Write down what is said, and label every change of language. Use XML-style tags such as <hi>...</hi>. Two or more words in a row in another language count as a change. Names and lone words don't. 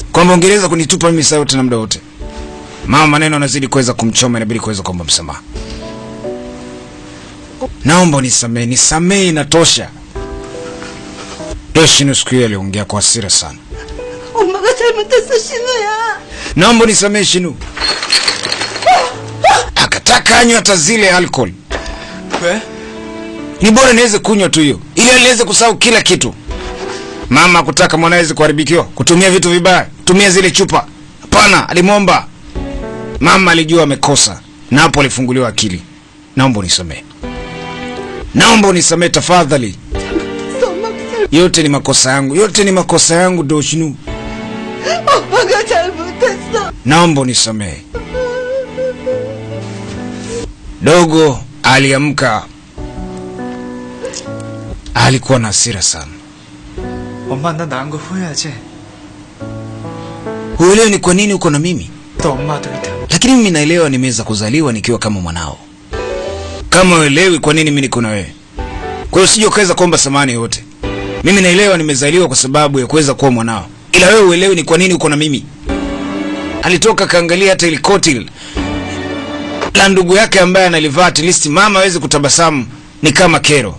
<sw>kwamba ungeweza kunitupa mimi saa yote na muda wote. Mama maneno anazidi kuweza kumchoma, inabidi kuweza kuomba msamaha. Naomba unisamehe, nisamehe inatosha. Do Shinu siku hiyo aliongea kwa hasira sana.</sw> <ko>엄마가 잘못했어, 신우야.</ko> <sw>Naomba unisamehe Shinu. Akataka anywe hata zile alcohol.</sw> <ko>왜?</ko> <sw>Ni bora niweze kunywa tu hiyo ili aliweze kusahau kila kitu. Mama kutaka mwanae kuharibikiwa, kutumia vitu vibaya, kutumia zile chupa. Hapana, alimwomba. Mama alijua amekosa na hapo alifunguliwa akili. Naomba unisamehe. Naomba unisamehe tafadhali. Yote ni makosa yangu. Yote ni makosa yangu Do Shinu.</sw> <ko>엄마가 잘못했어.</ko> <sw>Naomba unisamehe. Dogo aliamka. Alikuwa na hasira sana.</sw> <ko>엄마 나 나은 거 후회하지?</ko> <sw>Huelewi ni kwa nini uko na mimi?</sw> <ko>또 엄마 아들한테.</ko> <sw>Lakini mimi naelewa nimeweza kuzaliwa nikiwa kama mwanao. Kama uelewi kwa nini mimi niko na wewe. Kwa hiyo usije ukaweza kuomba samahani yote. Mimi naelewa nimezaliwa kwa sababu ya kuweza kuwa mwanao. Ila wewe uelewi ni kwa nini uko na mimi. Alitoka kaangalia hata ile koti la ndugu yake ambaye analivaa,</sw> <en>at least</en> <sw>mama aweze kutabasamu, ni kama kero.</sw>